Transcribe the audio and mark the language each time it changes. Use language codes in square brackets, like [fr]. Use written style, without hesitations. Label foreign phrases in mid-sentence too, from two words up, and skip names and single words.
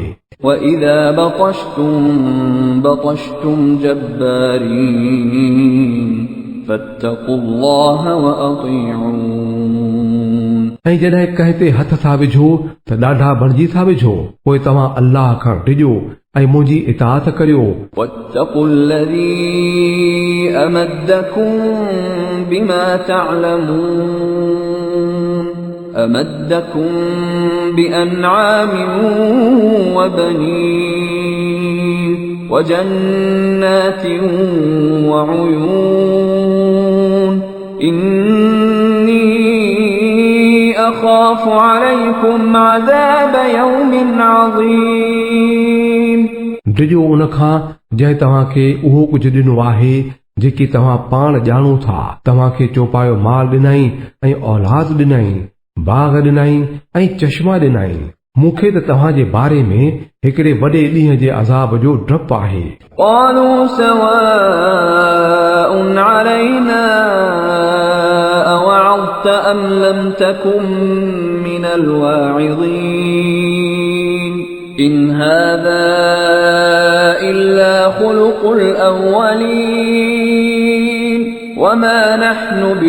[ar] وإذا بطشتم جبارين فاتقوا الله وأطيعون [sd] ऐं जॾहिं कंहिं ते हथ था विझो त ॾाढा बणिजी था विझो, पोइ तव्हां अल्लाह खां डिॼो ऐं मुंहिंजी इताअत करियो। [ar] واتقوا الذي أمدكم بما تعلمون أمدكم بأنعام وبنين وجنات وعيون إني أخاف عليكم عذاب يوم عظيم [sd] डिॼो उन खां जंहिं तव्हांखे उहो कुझु ॾिनो आहे जेकी तव्हां पाण ॼाणो था। तव्हांखे चौपायो माल ॾिनई ऐं औलाद ॾिनई, बाग़ ॾिनई ऐं चश्मा ॾिनई। मूंखे त तव्हांजे बारे में हिकिड़े वॾे ॾींहं जे अज़ाब जो डपु आहे। [ar] قالوا سواء علينا أوعظت أم لم تكن من الواعظين إن هذا إلا خلق الأولين وما نحن